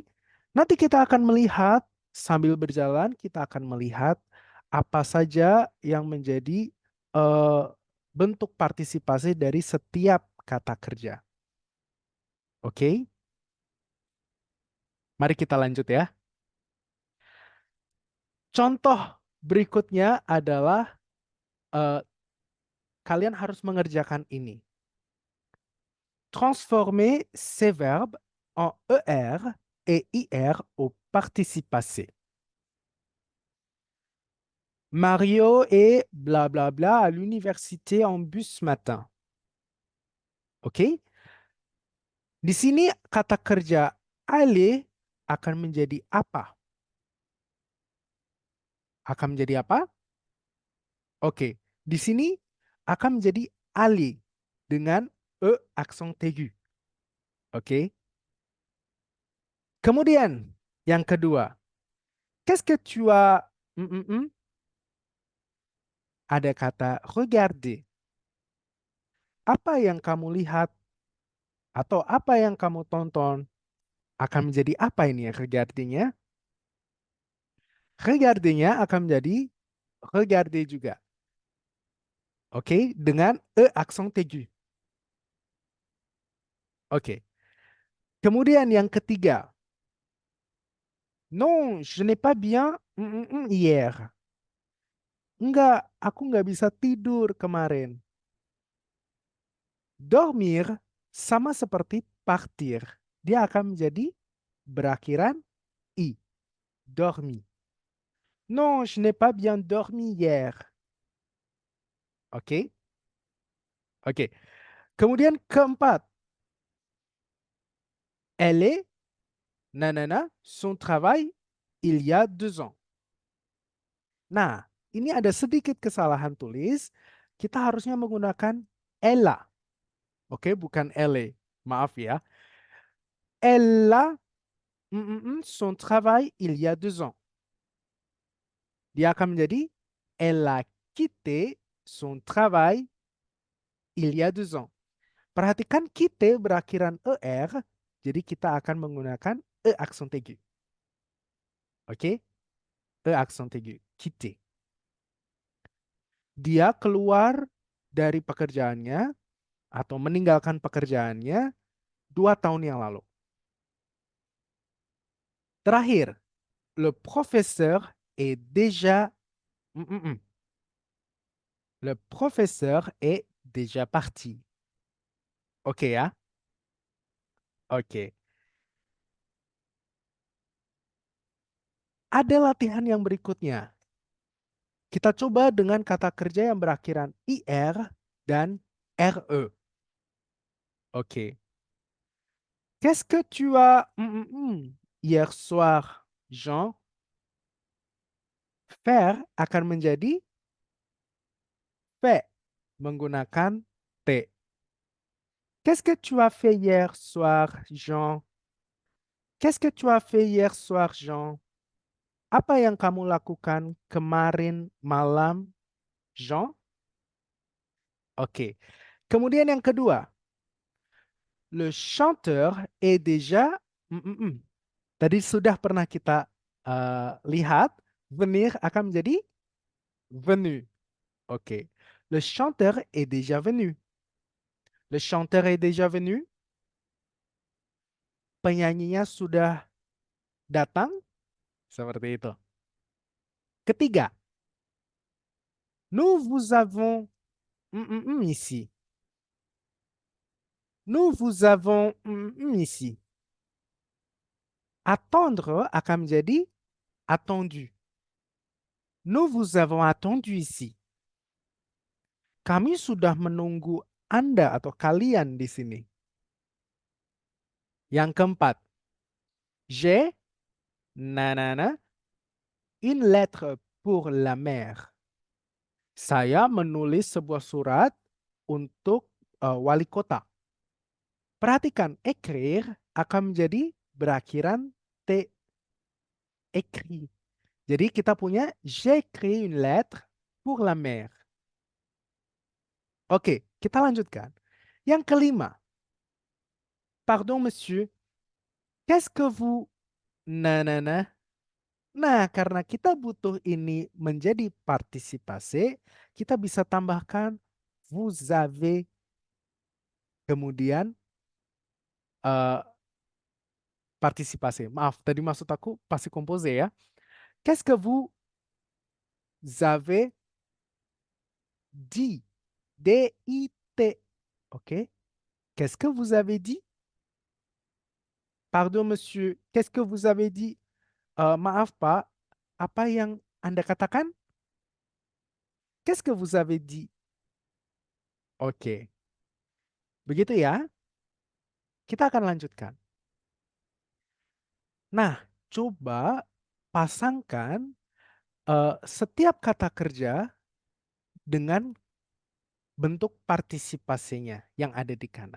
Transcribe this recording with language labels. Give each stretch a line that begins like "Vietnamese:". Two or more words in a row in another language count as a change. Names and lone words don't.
Indonesian: Nanti kita akan melihat, sambil berjalan, kita akan melihat apa saja yang menjadi eh, bentuk partisipasi dari setiap kata kerja. Oke? Mari kita lanjut ya. Contoh berikutnya adalah eh, kalian harus mengerjakan ini.
French: Transformer ces verbes en ER et IR au participe passé. Mario est blablabla à l'université en bus ce matin.
Indonesian: Oke? Di sini kata kerja aller akan menjadi apa? Akan menjadi apa? Oke. Di sini akan menjadi aller dengan E aksen aigu. Oke? Kemudian yang kedua,
French: qu'est-ce que tu as
Indonesian: ada kata
French: regarder.
Indonesian: Apa yang kamu lihat atau apa yang kamu tonton akan menjadi apa ini ya regarder-nya? Regarder-nya akan menjadi regarder juga. Oke, dengan E aksen aigu. Oke. Kemudian yang ketiga.
French: Non, je n'ai pas bien hier.
Indonesian: Enggak, aku nggak bisa tidur kemarin. Dormir sama seperti partir. Dia akan menjadi berakhiran i. Dormi.
French: Non, je n'ai pas bien dormi hier.
Indonesian: Oke? Oke. Kemudian keempat.
French: Elle est, nanana, son travail il y a 2 ans.
Indonesian: Nah, ini ada sedikit kesalahan tulis. Kita harusnya menggunakan ella. Oke, bukan elle. Maaf ya.
French: Elle a son travail il y a 2 ans.
Indonesian: Dia akan menjadi
French: elle a quitté son travail il y a 2 ans.
Indonesian: Perhatikan quitté berakhiran er, jadi kita akan menggunakan e aksen aigu. Oke? E aksen aigu. Quitté. Dia keluar dari pekerjaannya atau meninggalkan pekerjaannya 2 tahun yang lalu. Terakhir,
French: le professeur est déjà le professeur est déjà parti.
Indonesian: Oke ya? Oke. Ada latihan yang berikutnya. Kita coba dengan kata kerja yang berakhiran IR dan RE. Oke.
French: Qu'est-ce que tu as hier soir, Jean?
Indonesian: Faire akan menjadi fait menggunakan T.
French: Qu'est-ce que tu as fait hier soir, Jean? Qu'est-ce que tu as fait hier soir, Jean?
Indonesian: Apa yang kamu lakukan kemarin malam, Jean? Oke. Kemudian yang kedua,
French: le chanteur est déjà
Indonesian: tadi sudah pernah kita lihat venir akan menjadi venu. Oke.
French: Le chanteur est déjà venu. Le chanteur est déjà venu.
Indonesian: Penyanyinya sudah Datang seperti itu. Ketiga,
French: nous vous avons ici. Nous vous avons ici.
Indonesian: Attendre akan menjadi attendu.
French: Nous vous avons attendu ici.
Indonesian: Kami sudah menunggu Anda atau kalian di sini. Yang keempat,
French: j'ai nanana une lettre pour la mère.
Indonesian: Saya menulis sebuah surat untuk wali kota. Perhatikan, écrire akan menjadi berakhiran T, écrit. Jadi kita punya
French: j'écris une lettre pour la mère.
Indonesian: Oke, kita lanjutkan. Yang kelima,
French: pardon monsieur, qu'est-ce que vous nanana.
Indonesian: Nah, karena kita butuh ini menjadi partisipasi, kita bisa tambahkan
French: vous avez,
Indonesian: kemudian partisipasi. Maaf, tadi maksud aku
French: passé composé
Indonesian: ya.
French: Qu'est-ce que vous avez dit?
Indonesian: D-I-T. Oke.
French: Qu'est-ce que vous avez dit? Pardon, monsieur. Qu'est-ce que vous avez dit?
Indonesian: Maaf, Pak. Apa yang Anda katakan?
French: Qu'est-ce que vous avez dit?
Indonesian: Oke. Begitu ya. Kita akan lanjutkan. Nah, coba pasangkan setiap kata kerja dengan bentuk partisipasinya yang ada di kanan.